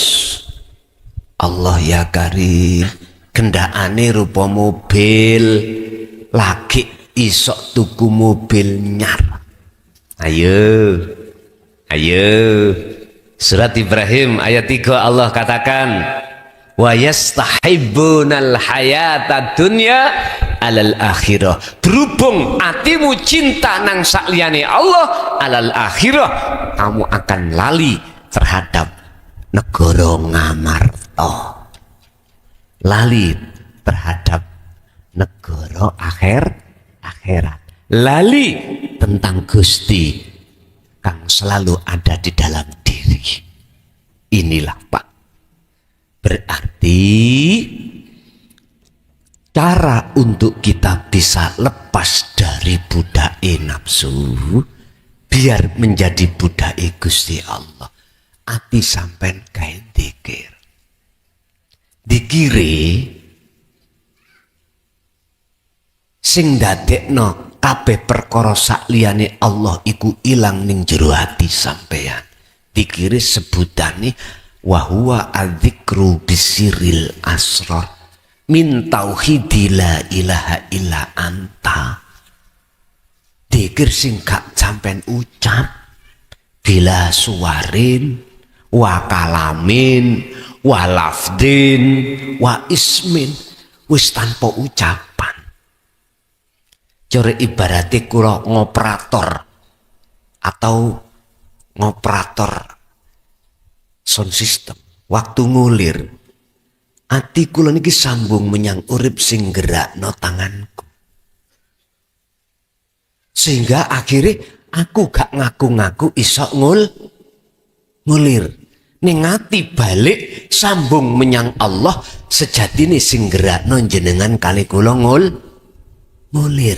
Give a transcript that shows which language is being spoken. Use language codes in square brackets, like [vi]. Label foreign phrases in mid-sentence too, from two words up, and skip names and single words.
[jv] Allah ya karim, gendaane rupa mobil, lagi isok tuku mobil nyar. Ayo, ayo. [id] Surat Ibrahim ayat 3 Allah katakan, [ar] ويستحبون الحياة الدنيا على الآخرة. [jv] Berhubung atimu cinta nang sakliyane Allah [ar] على الآخرة, [id] kamu akan lali terhadap negara ngamarta, lali terhadap negara akhirat, lali tentang Gusti kang selalu ada di dalam diri. Inilah Pak, berarti cara untuk kita bisa lepas dari budake nafsu biar menjadi budake Gusti Allah, [jv] ati sampean kae dikir. Dikire sing dadekno kabeh perkara sakliyane Allah iku ilang ning jero ati sampean. Dikire sebutane [ar] وهو الذكر بسر الأسرار من توحيد لا إله إلا أنت. [jv] Dikir sing gak sampean ucap [ar] بلا صوت وكلام ولفظ واسم, [jv] wis tanpa ucapan. Cara ibaratnya kula ngoperator atau ngoperator [en] sound system. [jv] Waktu ngulir, ati kula niki sambung menyang urip sing gerakno tanganku. Sehingga akhirnya aku gak ngaku-ngaku iso ngulir. Ning ati balik sambung menyang Allah, sejatine sing gerakno jenengan kali kula ngulir.